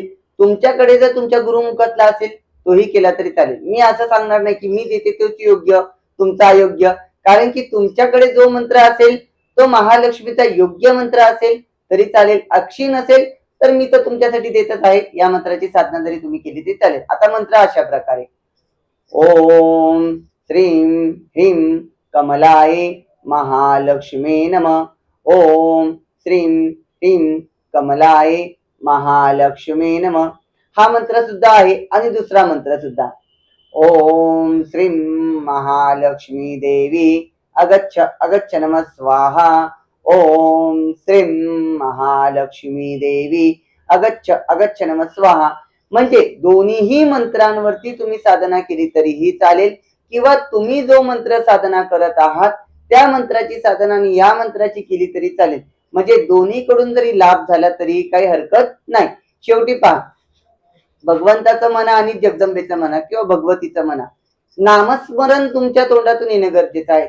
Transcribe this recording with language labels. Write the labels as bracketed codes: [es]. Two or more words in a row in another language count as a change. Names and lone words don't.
[mr] तुमच्याकडे जर तुमच्या गुरुमुखातला असेल तोही केला तरी चालेल. मी असं सांगणार नाही की मी देते तोच योग्य तुमचा अयोग्य, कारण की तुमच्याकडे जो मंत्र असेल तो महालक्ष्मीचा योग्य मंत्र असेल तरी चालेल, अक्षी नसेल तर मी तर तुमच्यासाठी देतच आहे. या मंत्राची साधना जरी तुम्ही केली तरी चालेल. आता मंत्र अशा प्रकारे, [sa] ओम श्रीं ह्रीं कमलाय महालक्ष्मी नमः. ओम श्रीं ह्रीं कमलाय महालक्ष्मी नमः. [mr] हा मंत्र सुद्धा आहे. आणि दुसरा मंत्र सुद्धा, [sa] ओम श्रीं महालक्ष्मी देवी अगच्छ अगच्छ नमः स्वाहा. ओम श्रीं महालक्ष्मी देवी अगच्छ अगच्छ नमः स्वाहा. [mr] म्हणजे दोन्हीही मंत्रांवरती तुम्ही साधना केली तरीही चालेल किंवा तुम्ही जो मंत्र साधना करत आहात त्या मंत्राची साधना आणि या मंत्राची केली तरी चालेल. म्हणजे दोन्हीकडून जरी लाभ झाला तरी काही हरकत नाही. शेवटी पहा, भगवंताचं म्हणा आणि जगदंबेचं म्हणा किंवा भगवतीचं म्हणा, नामस्मरण तुमच्या तोंडातून येणं गरजेचं आहे.